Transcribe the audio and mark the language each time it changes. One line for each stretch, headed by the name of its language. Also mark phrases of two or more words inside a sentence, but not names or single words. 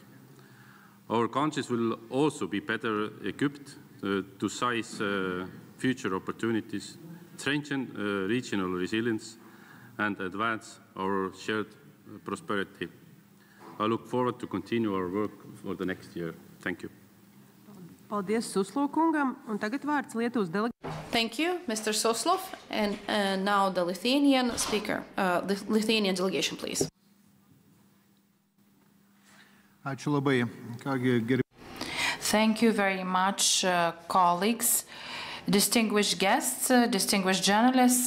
English: Our countries will also be better equipped to seize future opportunities, strengthen regional resilience, and advance our shared prosperity. I look forward to continue our work for the next year. Thank you.
Latvian: Paldies Suslov kungam, un tagad vārds Lietuvas delegācijai.
English: Thank you, Mr. Suslov, and now the Lithuanian speaker, the Lithuanian delegation, please. Thank you very much, colleagues, distinguished guests, distinguished journalists.